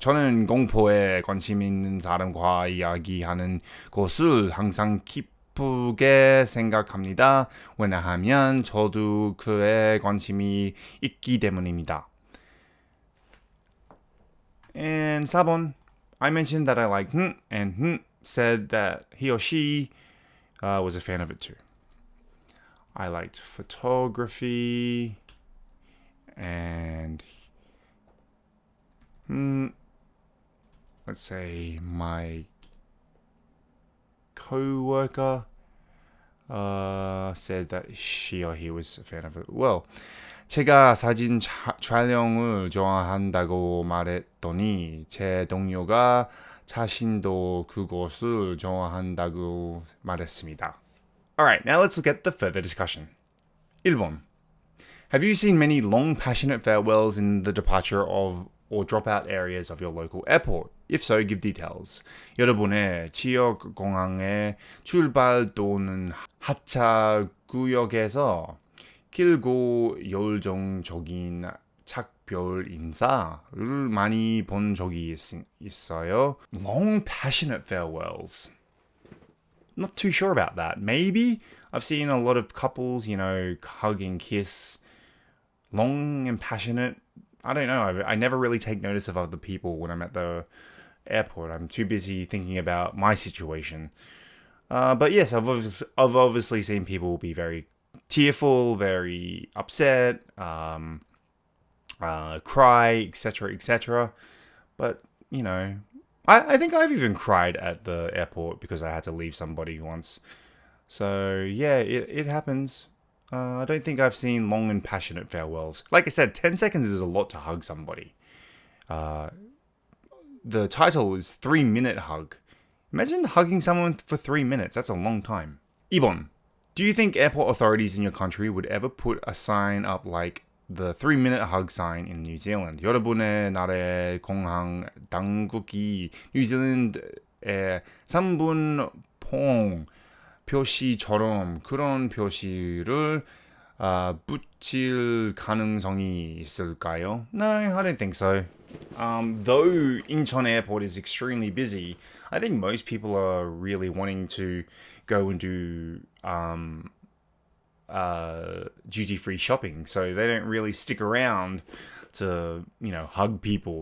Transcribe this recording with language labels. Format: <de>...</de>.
<ko>저는 공포에 관심 있는 사람과 이야기하는 것을 항상 기쁘게 생각합니다. 왜냐하면 저도 그에 관심이 있기 때문입니다.</ko> <en>And 4번, I mentioned that I like and said that he or she was a fan of it too. I liked photography and let's say my co-worker said that she or he was a fan of it.</en> <ko>Well, 제가 사진 촬영을 좋아한다고 말했더니 제 동료가 자신도 그것을 좋아한다고 말했습니다.</ko> <en>Alright, now let's look at the further discussion.</en> <ko>1번.</ko> <en>Have you seen many long, passionate farewells in the departure of or dropout areas of your local airport? If so, give details.</en> <ko>여러분의 지역 공항의 출발 또는 하차 구역에서 길고 열정적인 작별 인사를 많이 본 적이 있어요.</ko> <en>Long, passionate farewells. Not too sure about that. Maybe I've seen a lot of couples, hug and kiss. Long and passionate. I don't know. I never really take notice of other people when I'm at the airport. I'm too busy thinking about my situation. But yes, I've obviously seen people be very tearful, very upset, cry, etc., etc. But, I think I've even cried at the airport because I had to leave somebody once. So, yeah, it happens. I don't think I've seen long and passionate farewells. Like I said, 10 seconds is a lot to hug somebody. The title is 3-minute hug. Imagine hugging someone for 3 minutes. That's a long time. 2번. Do you think airport authorities in your country would ever put a sign up like the 3-minute hug sign in New Zealand?</en> <ko>여러분의 나라의 공항 당국이 뉴질랜드의 3분 포옹 표시처럼 그런 표시를 붙일 가능성이 있을까요?</ko> <en>No, I don't think so. Though Incheon Airport is extremely busy, I think most people are really wanting to go and do duty-free shopping, so they don't really stick around to hug people.</en>